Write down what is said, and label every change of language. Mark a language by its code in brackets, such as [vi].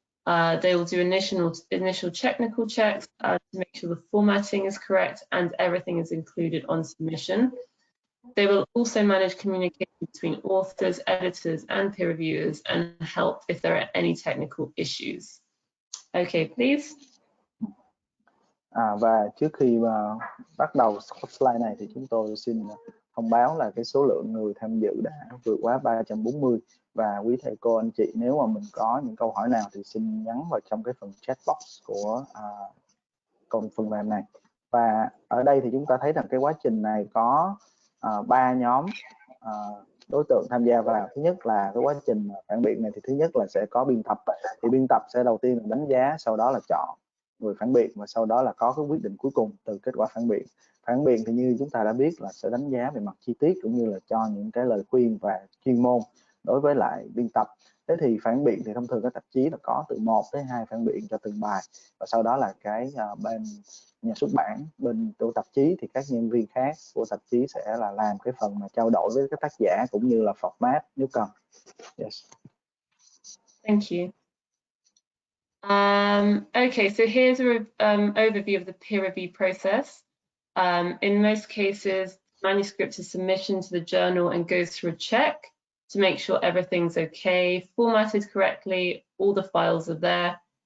[en] They will do initial technical checks to make sure the formatting is correct and everything is included on submission. They will also manage communication between authors, editors, and peer reviewers and help if there are any technical issues. Okay, please. [vi] Và trước khi mà bắt đầu slide này thì chúng tôi xin thông báo là cái số lượng người tham dự đã vượt quá 340. Và quý thầy cô anh chị, nếu mà mình có những câu hỏi nào thì xin nhắn vào trong cái phần chat box của phần mềm này. Và ở đây thì chúng ta thấy rằng cái quá trình này có 3 nhóm đối tượng tham gia vào. Thứ nhất là cái quá trình phản biện này thì thứ nhất là sẽ có biên tập. Thì biên tập sẽ đầu tiên là đánh giá, sau đó là chọn người phản biện và sau đó là có cái quyết định cuối cùng từ kết quả phản biện. Phản biện thì như chúng ta đã biết là sẽ đánh giá về mặt chi tiết cũng như là cho những cái lời khuyên và chuyên môn đối với lại biên tập. Thế thì phản biện thì thông thường các tạp chí là có từ 1 tới 2 phản biện cho từng bài, và sau đó là cái bên nhà xuất bản, bên tổ tạp chí thì các nhân viên khác của tạp chí sẽ là làm cái phần mà trao đổi với các tác giả cũng như là format nếu cần. [en] Yes. Thank you. Okay, so here's an overview of the peer review process. In most cases, manuscript is submission to the journal and goes through a check to make sure everything's okay, formatted correctly, all the files are there.